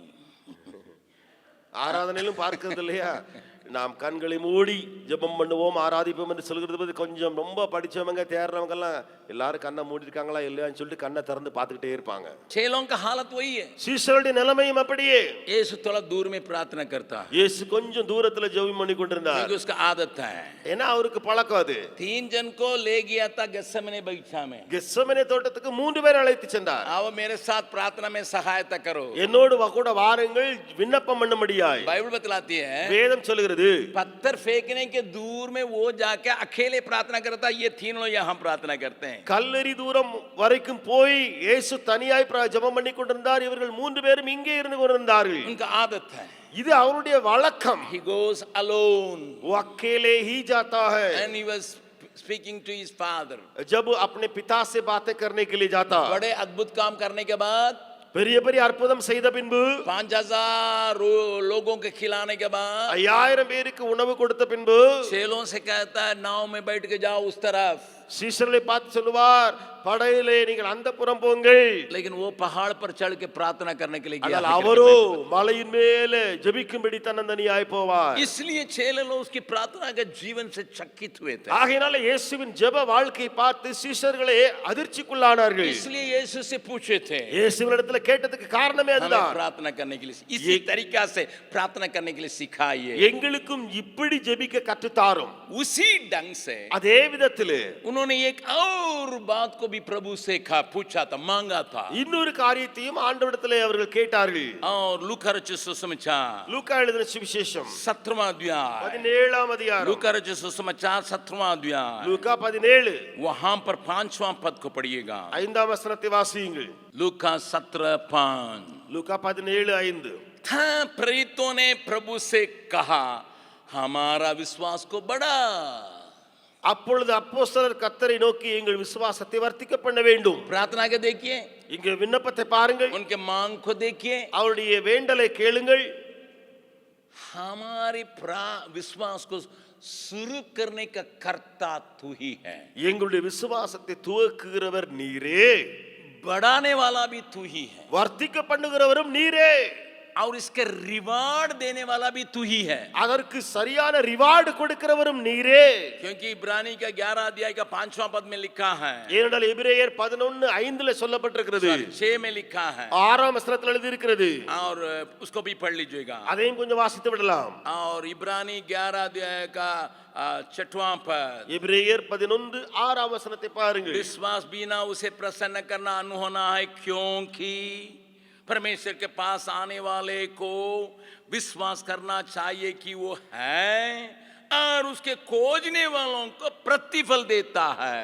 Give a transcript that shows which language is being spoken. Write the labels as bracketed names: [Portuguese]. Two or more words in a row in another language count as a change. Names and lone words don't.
[Tamil] ஆராதனையிலும் பார்க்கிறது இல்லையா? நாம் கண்களை மூடி ஜெபம் பண்ணுவோம் ஆராதிப்போம் என்று சொல்கிறது பத்தி கொஞ்சம் ரொம்ப படிச்சவங்க தேர்றவங்க எல்லாம் எல்லாரும் கண்ணை மூடி இருக்காங்களா இல்லையான்னு சொல்லிட்டு கண்ணை திறந்து பார்த்துக்கிட்டே இருப்பாங்க. [Hindi] चेलों का हालत वही है. [Tamil] சீஷருடைய நிலைமையும் அப்படியே. [Hindi] यीशु थोड़ा दूर में प्रार्थना करता है, [Tamil] இயேசு கொஞ்சம் தூரத்துல ஜெபம் பண்ணி கொண்டிருந்தார். [Hindi] क्योंकि उसका आदत है. [Tamil] ஏன்னா அவருக்கு பழக்கம் அது. [Hindi] 3 जन को ले गया था गेत्सेमने बगीचा में. [Tamil] கெத்செமனே தோட்டத்துக்கு 3 பேர் அழைத்து சென்றார். [Hindi] आओ मेरे साथ प्रार्थना में सहायता करो. [Tamil] என்னோடு கூட வாருங்கள் விண்ணப்பம் பண்ணும்படியாய். [Hindi] बाइबल बतलाती है, [Tamil] வேதம் சொல்கிறது [Hindi] पत्थर फेंकने के दूर में वो जाके अकेले प्रार्थना करता, ये तीनों यहाँ प्रार्थना करते हैं. [Tamil] கல்லறி தூரம் வரைக்கும் போய் இயேசு தனியாய் ஜெபம் பண்ணி கொண்டிருந்தார். இவர்கள் 3 பேரும் இங்கே இருந்து கொண்டிருந்தார்கள். [Hindi] उनका आदत है. [Tamil] இது அவருடைய வழக்கம். [English] He goes alone. [Hindi] वो अकेले ही जाता है. [English] And he was speaking to his father. [Hindi] जब अपने पिता से बातें करने के लिए जाता, बड़े अद्भुत काम करने के बाद [Tamil] பெரிய பெரிய அற்புதம் செய்த பின்பு [Hindi] 5,000 लोगों के खिलाने के बाद [Tamil] 5000 பேருக்கு உணவு கொடுத்த பின்பு [Hindi] चेलों से कहता है नाव में बैठ के जाओ उस तरफ, [Tamil] சீஷர்களை பார்த்து சொல்லுவார், படகிலே நீங்கள் அந்த புறம் போங்கள். [Hindi] लेकिन वो पहाड़ पर चढ़ के प्रार्थना करने के लिए गया. [Tamil] ஆனால் அவரோ மலையின் மேலே ஜெபிக்கும்படி தன்னந்தனியாய் போவார். [Hindi] इसलिए चेले लोग उसकी प्रार्थना के जीवन से चकित हुए थे. [Tamil] ஆகையால இயேசுவின் ஜெப வாழ்க்கையை பார்த்து சீஷர்களே அதிர்ச்சிக்குள்ளானார்கள். [Hindi] इसलिए यीशु से पूछे थे, [Tamil] இயேசுவினிடத்தில் கேட்டதுக்கு காரணமே [Hindi] हमें [Tamil] அதுதான். [Hindi] प्रार्थना करने के लिए इसी तरीका से प्रार्थना करने के लिए सिखाइए. [Tamil] எங்களுக்கும் இப்படி ஜெபிக்க கற்றுத்தாரும். [Hindi] उसी ढंग से [Tamil] அதே விதத்திலே [Hindi] उन्होंने एक और बात को भी प्रभु से पूछा था, मांगा था. [Tamil] இன்னொரு காரியத்தையும் ஆண்டவரிடத்திலே அவர்கள் கேட்டார்கள். [Hindi] और लूका रचित सुसमाचार [Tamil] லூக்கா எழுதின சுவிசேஷம் [Hindi] 17वां अध्याय, [Tamil] 17ஆம் அதிகாரம். [Hindi] लूका रचित सुसमाचार 17वां अध्याय, [Tamil] லூக்கா 17 [Hindi] वहां पर 5वां पद को पढ़िएगा. [Tamil] 5ஆம் வசனத்தை வாசியுங்கள். [Hindi] लूका 17:5. [Tamil] லூக்கா 17:5. [Hindi] था प्रेरितों ने प्रभु से कहा, हमारा विश्वास को बढ़ा. [Tamil] அப்பொழுது அப்போஸ்தலர் கர்த்தரை நோக்கி எங்கள் விசுவாசத்தை வர்த்திக்க பண்ண வேண்டும். [Hindi] प्रार्थना के देखिए, [Tamil] இங்கே விண்ணப்பத்தை பாருங்கள், [Hindi] उनके मांग को देखिए. [Tamil] அவருடைய வேண்டலை கேளுங்கள். [Hindi] हमारे विश्वास को शुरू करने का कर्ता तू ही है, [Tamil] எங்களுடைய விசுவாசத்தை துவக்குகிறவர் நீரே, [Hindi] बढ़ाने वाला भी तू ही है, [Tamil] வர்த்திக்க பண்ணுகிறவரும் நீரே, [Hindi] और इसके रिवार्ड देने वाला भी तू ही है. [Tamil] அதற்கு சரியான ரிவார்டு கொடுக்கிறவரும் நீரே. [Hindi] क्योंकि इब्रानी का 11 अध्याय का 5वां पद में लिखा है, [Tamil] ஏனென்றால் எபிரேயர் 11:5 சொல்லப்பட்டிருக்கிறது, [Hindi] 6 में लिखा है, [Tamil] 6ஆம் வசனத்தில் எழுதி இருக்கிறது. [Hindi] और उसको भी पढ़ लीजिएगा. [Tamil] அதையும் கொஞ்சம் வாசித்து விடலாம். [Hindi] और इब्रानी 11 अध्याय का 6वां पद, [Tamil] எபிரேயர் 11:6ஆம் வசனத்தை பாருங்கள். [Hindi] विश्वास बिना उसे प्रसन्न करना अनहोना है, क्योंकि परमेश्वर के पास आने वाले को विश्वास करना चाहिए कि वो है, और उसके खोजने वालों को प्रतिफल देता है.